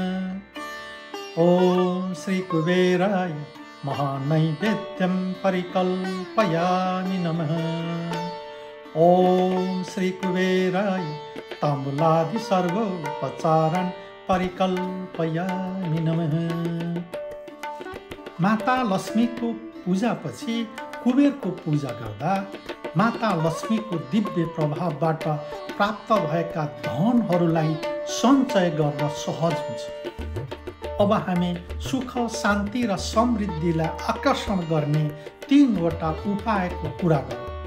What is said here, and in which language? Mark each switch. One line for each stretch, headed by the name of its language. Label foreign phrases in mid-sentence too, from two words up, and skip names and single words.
Sanskrit: ओम श्री कुबेराय महानैवेद्यं परिकल्पयामि नमः। ओम श्री कुबेराय ताम्बूलादि सर्वोपचारं परिकल्पयामि नमः।
Nepali: माता लक्ष्मीको पूजापछि कुबेरको पूजा गर्दा माता लक्ष्मीको दिव्य प्रभावबाट प्राप्त भएका धनहरूलाई सञ्चय गर्न सहज हुन्छ। अब हामी सुख शान्ति र समृद्धिलाई आकर्षण गर्ने 3वटा उपायको कुरा गरौँ।